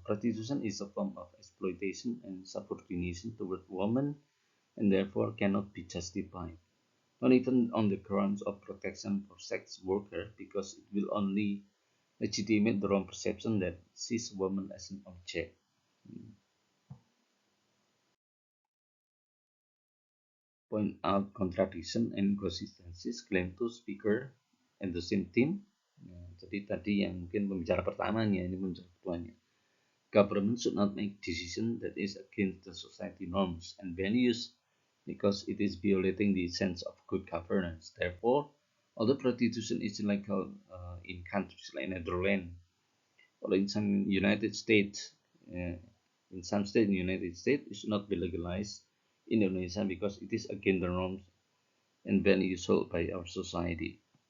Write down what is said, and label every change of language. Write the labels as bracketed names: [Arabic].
[English] Prostitution is a form of exploitation and subordination toward women and therefore cannot be justified, not even on the grounds of protection for sex workers, because it will only legitimate the wrong perception that sees women as an object. Point out contradiction and inconsistencies claim to speaker and the same team. [Indonesian] Nah, jadi tadi yang mungkin pembicara pertamanya, ini pembicara keduanya. [English] Government should not make decision that is against the society norms and values because it is violating the sense of good governance. Therefore, although prostitution is illegal in countries like Netherlands or in some United States, uh, in some states in the United States, it should not be legalized in Indonesia because it is against the norms and values held by our society.